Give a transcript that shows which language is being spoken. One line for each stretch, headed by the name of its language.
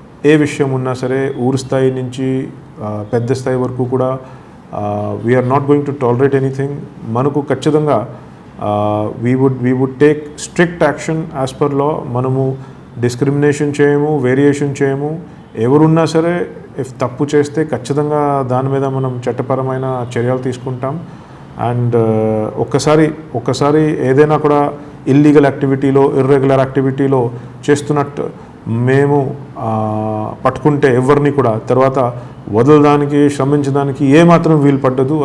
Telugu: ఏ విషయం ఉన్నా సరే ఊరు స్థాయి నుంచి పెద్ద స్థాయి వరకు కూడా
English: We're not going to tolerate anything.
Telugu: మనకు ఖచ్చితంగా
English: we would take strict action as per law.
Telugu: మనము డిస్క్రిమినేషన్ చేయము, వేరియేషన్ చేయము. ఎవరున్నా సరే ఇఫ్ తప్పు చేస్తే ఖచ్చితంగా దాని మీద మనం చట్టపరమైన చర్యలు తీసుకుంటాం. అండ్ ఒక్కసారి ఏదైనా కూడా ఇల్లీగల్ యాక్టివిటీలో, ఇర్రెగ్యులర్ యాక్టివిటీలో చేస్తున్నట్టు మేము పట్టుకుంటే ఎవరిని కూడా తర్వాత వదలడానికి, శ్రమించడానికి ఏమాత్రం వీలు పడ్డదు.